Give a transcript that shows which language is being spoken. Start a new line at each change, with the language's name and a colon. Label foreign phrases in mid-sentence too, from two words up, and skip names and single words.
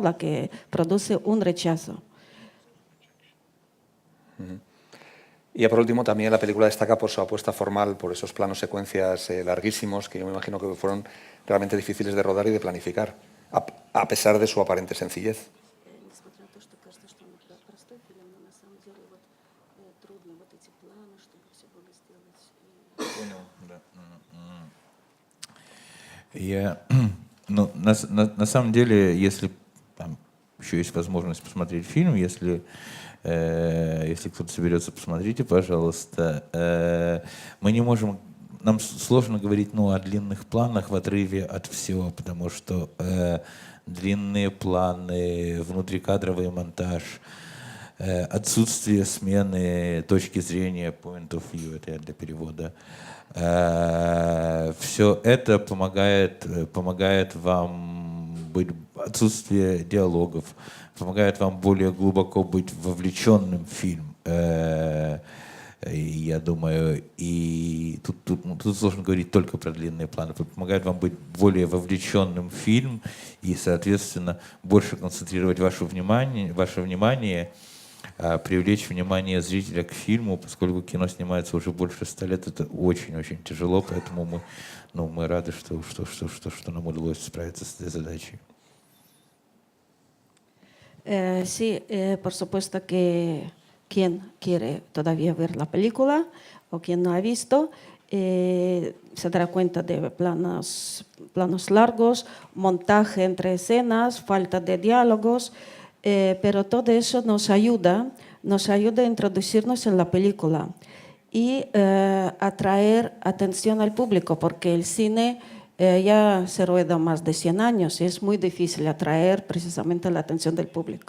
Spanish: La que produce un rechazo. Y ya por último, también la película destaca por su apuesta formal, por esos planos secuencias larguísimos que yo me imagino que fueron realmente difíciles de rodar y de planificar, a pesar de su aparente sencillez.
Russian: На самом деле, если там еще есть возможность посмотреть фильм, если кто-то соберется, посмотрите, пожалуйста. Мы не можем, нам сложно говорить о длинных планах в отрыве от всего, потому что длинные планы, внутрикадровый монтаж, отсутствие смены точки зрения,
English: point of view,
Russian: это я для перевода, все это помогает вам быть, отсутствие диалогов, помогает вам более глубоко быть вовлеченным в фильм. Я думаю, и тут сложно говорить только про длинные планы, помогает вам быть более вовлеченным в фильм и, соответственно, больше концентрировать ваше внимание, привлечь внимание зрителя к фильму, поскольку кино снимается уже больше 100 лет, это очень-очень тяжело, поэтому мы рады, что нам удалось справиться с этой задачей.
Spanish: Sí, por supuesto que quien quiere todavía ver la película o quien no ha visto se dará cuenta de planos largos, montaje entre escenas, falta de diálogos, pero todo eso nos ayuda a introducirnos en la película y atraer atención al público, porque el cine ya se rueda más de 100 años y es muy difícil atraer precisamente la atención del público.